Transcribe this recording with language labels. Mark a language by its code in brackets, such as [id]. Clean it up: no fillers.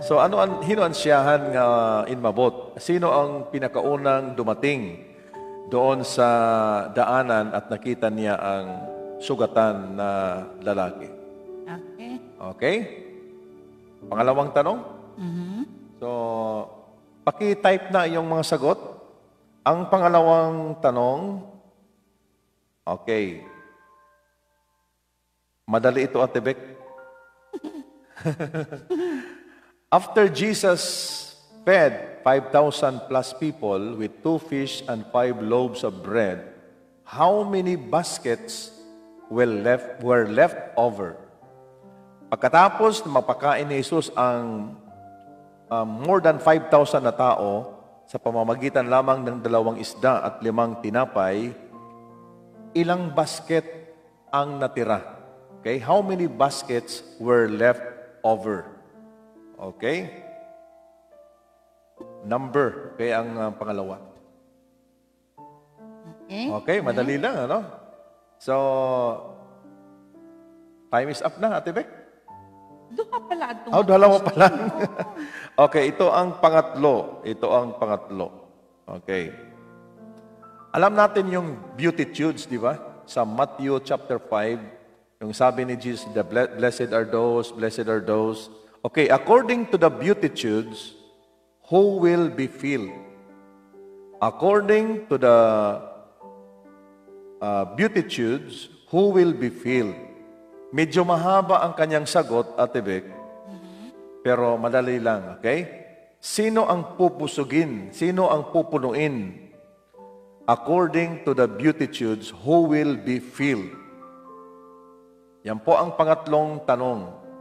[hil] So hino ang siyahan nga inmabot? [tl] Sino ang pinakaunang dumating doon sa daanan at nakita niya ang sugatan na lalaki? Okay. Okay? Pangalawang tanong. So, paki-type na yung mga sagot. Ang pangalawang tanong, okay. Madali ito, Ate Bek. [en] After Jesus fed 5,000 plus people with 2 fish and 5 loaves of bread, how many baskets were left over? [tl] Pagkatapos na mapakain ni Jesus ang more than 5,000 na tao sa pamamagitan lamang ng 2 isda at 5 tinapay, ilang basket ang natira? Okay? [en] How many baskets were left over? Okay? [tl] Number. Okay, ang pangalawa. Okay. Okay, madali lang, ano? [en] So, time is up [tl] na, Ate Bek. Doon ka pala ito. Oh, dalawa pa lang. Okay, ito ang pangatlo. Ito ang pangatlo. Okay. Alam natin yung beatitudes, di ba? Sa Matthew chapter 5, yung sabi ni Jesus, [en] the blessed are those. Okay, according to the beatitudes, who will be filled? According to the beatitudes, who will be filled? [tl] Medyo mahaba ang kanyang sagot, Ate Bek, pero madali lang, okay? Sino ang pupusugin? Sino ang pupunuin? [en] According to the beatitudes, who will be filled? [tl] Yan po ang pangatlong tanong.